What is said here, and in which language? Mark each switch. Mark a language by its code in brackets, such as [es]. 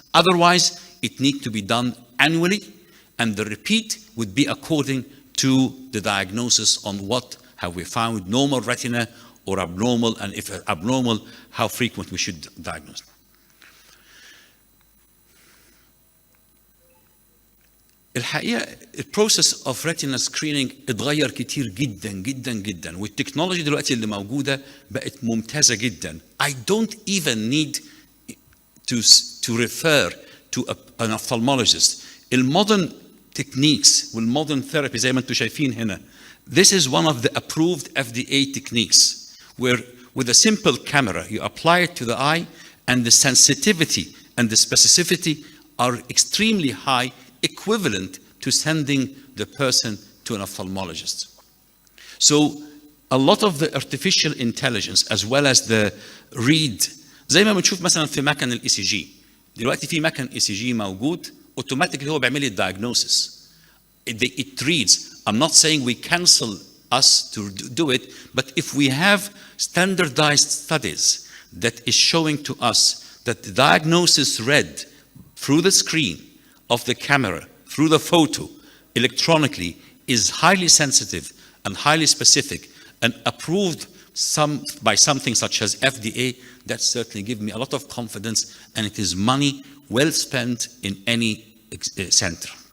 [en] Otherwise, it needs to be done annually, and the repeat would be according to the diagnosis on what have we found, normal retina or abnormal, and if abnormal, how frequent we should diagnose. [ar] الحقيقة البروسيس اوف ريتينا سكرينينج اتغير كتير جدا جدا جدا، والتكنولوجي دلوقتي اللي موجودة بقت ممتازة جدا. [en] I don't even need to refer to an ophthalmologist. المودرن techniques والمودرن therapy [ar] زي ما انتم شايفين هنا, [en] this is one of the approved FDA techniques where with a simple camera you apply it to the eye, and the sensitivity and the specificity are extremely high, equivalent to sending the person to an ophthalmologist. So a lot of the artificial intelligence as well as the read, [ar] زي ما بنشوف مثلا في مكن الاي سي جي دلوقتي، في مكن اي سي جي موجود اوتوماتيكلي هو بيعمل لي الدايجنوسيس. [en] It reads. I'm not saying we cancel us to do it, but if we have standardized studies that is showing to us that the diagnosis read through the screen of the camera, through the photo, electronically, is highly sensitive and highly specific and approved by something such as FDA, that certainly gives me a lot of confidence, and it is money well spent in any center.